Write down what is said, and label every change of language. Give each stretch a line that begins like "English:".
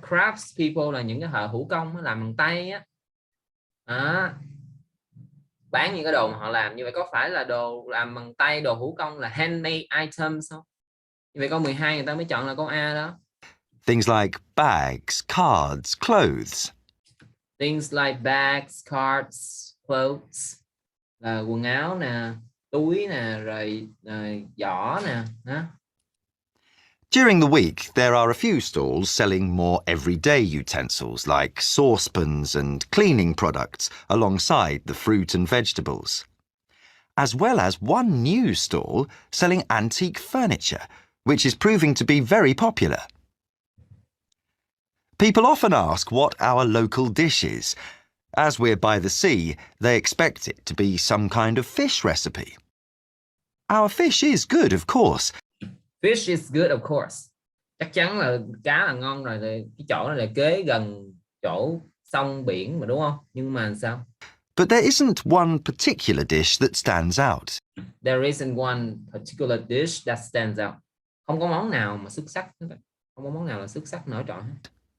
Vietnamese: Craftspeople là những cái thợ hữu công, làm bằng tay á. Bán những cái đồ mà họ làm. Như vậy có phải là đồ làm bằng tay, đồ hữu công là
English: handmade items
Vietnamese: không? Như vậy câu 12 người ta mới chọn là câu A đó.
English: Things like bags, cards, clothes. Things like bags, cards, clothes
Vietnamese: là quần áo nè, túi nè, rồi giỏ nè.
English: During the week, there are a few stalls selling more everyday utensils like saucepans and cleaning products alongside the fruit and vegetables. As well as one new stall selling antique furniture, which is proving to be very popular. People often ask what our local dish is. As we're by the sea, they expect it to be some kind of fish recipe. Our fish is good, of course. Fish is good, of course.
Vietnamese: Chắc chắn là cá là ngon rồi, cái chỗ này là kế gần chỗ sông biển mà, đúng không? Nhưng mà sao?
English: But there isn't one particular dish that stands out. There isn't one particular dish that stands out.
Vietnamese: Không có món nào mà xuất sắc hết. Không có món nào là xuất sắc nổi trội hết.